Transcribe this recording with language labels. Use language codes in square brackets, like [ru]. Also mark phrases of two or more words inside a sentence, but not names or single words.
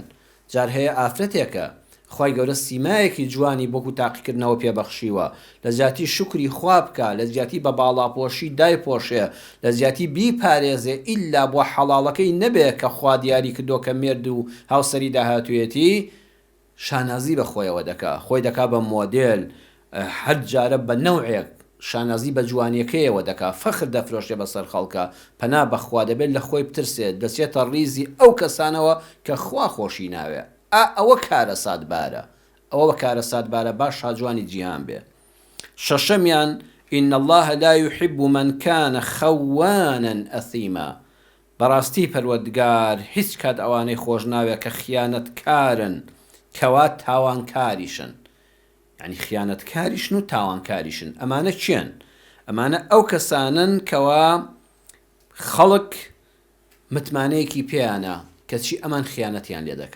[ckb] جار هەیە ئافرەتێکە خوای گەورە سیمایەکی جوانی بۆکو تاقیکردنەوە پێبەخشیوە، لە زیاتی شکری خوا بکە، لە زیاتی بە باڵاپۆشی دایپۆشێ، لە زیاتی بیپارێزێ، ئیلا بۆ حەڵاڵەکەی نەبێ کە خوا دیاری کردو کە مێرد و هاوسەری داهاتوێتی شانازی بە خۆیەوە دەکا، خۆی دەکا بە مۆدێل، هەر جارە بە نەوعێک شانازی بە جوانیەکەیەوە دەکا، فەخر دەفرۆشێ بەسەر خەڵکە. پەنا بەخوا دەبێت لە خۆی بترسێت، دەچێتە ڕیزی ئەو کەسانەوە کە خوا خۆشی ناوێ. ئەوە کارەسات بارە، ئەوە بە کارەسات بارە باش هاجوانی جیهان بێ. [ar] شەشەمیان إن الله لا يحب من كان خوانا أثيما. [ckb] بەڕاستی پەروەردگار هیچ کات ئەوانەی خۆش ناوێ کە خیانەتکارن، کەوا تاوانکاریشن، یعنی خیانەتکاریشن و تاوانکاریشن. ئەمانە چێن؟ ئەمانە ئەو کەسانن کەوا خەڵک متمانەیەکی پێیانە کەچی ئەمان خیانەتیان لێ دەکەن.